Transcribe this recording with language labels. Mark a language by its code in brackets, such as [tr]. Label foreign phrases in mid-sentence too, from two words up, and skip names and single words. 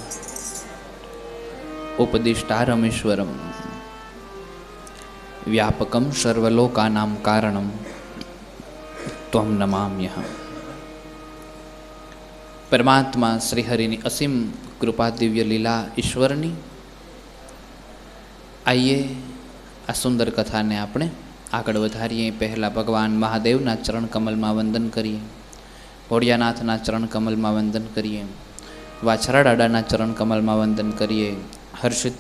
[sa] उपदिष्टारमीश्वरम व्यापकं सर्वलोकानां कारणं त्वं नमाम्यहम्। [gu] પરમાત્મા શ્રીહરિની અસીમ કૃપા દિવ્ય લીલા ઈશ્વરની। આઈએ આ સુંદર કથાને આપણે આગળ વધારીએ। પહેલાં ભગવાન મહાદેવના ચરણ કમલમાં વંદન કરીએ, ભોળિયાનાથના ચરણ કમલમાં વંદન કરીએ, વાછરા દાદાના ચરણ કમલમાં વંદન કરીએ, હર્ષિદ્ધિ